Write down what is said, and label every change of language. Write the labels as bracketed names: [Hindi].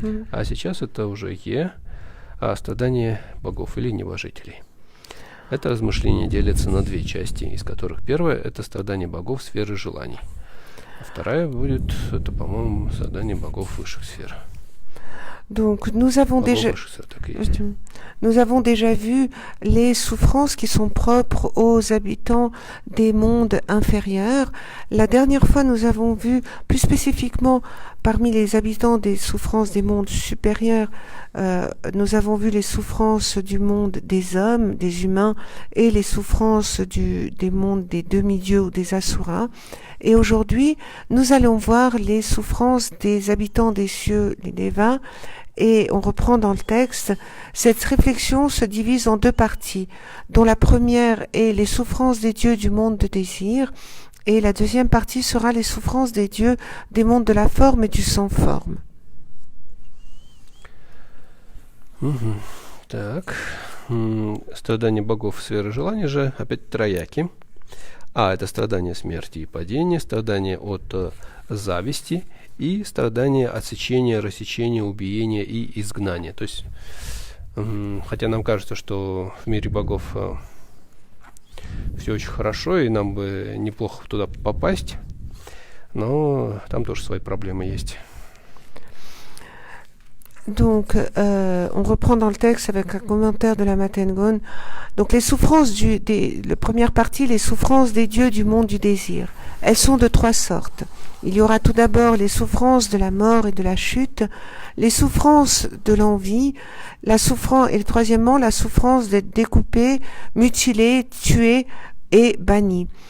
[Russian] А сейчас это уже страдания богов или небожителей. Это размышление делится на 2 части, из которых первая – это страдания богов сферы желаний. Вторая будет, это, по-моему, страдание богов высших сфер. [French] Donc nous avons déjà vu les souffrances qui sont propres aux habitants des mondes inférieurs. La dernière fois, nous avons vu plus spécifiquement parmi les habitants des souffrances des mondes supérieurs, nous avons vu les souffrances du monde des hommes, des humains, et les souffrances des mondes des demi-dieux ou des asuras. Et aujourd'hui, nous allons voir les souffrances des habitants des cieux, les devas. Et on reprend dans le texte, cette réflexion se divise en 2 parties, dont la première est les souffrances des dieux du monde de désir, et la deuxième partie sera les souffrances des dieux des mondes de la forme et du sans-forme. [Russian] Так, страдания богов сферы желаний же опять трояки. Это страдания смерти и падения, страдания от зависти и страдания отсечения, рассечения, убиения и изгнания. То есть, хотя нам кажется, что в мире богов все очень хорошо, и нам бы неплохо туда попасть, но там тоже свои проблемы есть. [French] Donc, on reprend dans le texte avec un commentaire de la Matengon. Donc, les souffrances la première partie, les souffrances des dieux du monde du désir. Elles sont de 3 sortes. Il y aura tout d'abord les souffrances de la mort et de la chute, les souffrances de l'envie, et troisièmement, la souffrance d'être découpé, mutilé, tué et banni.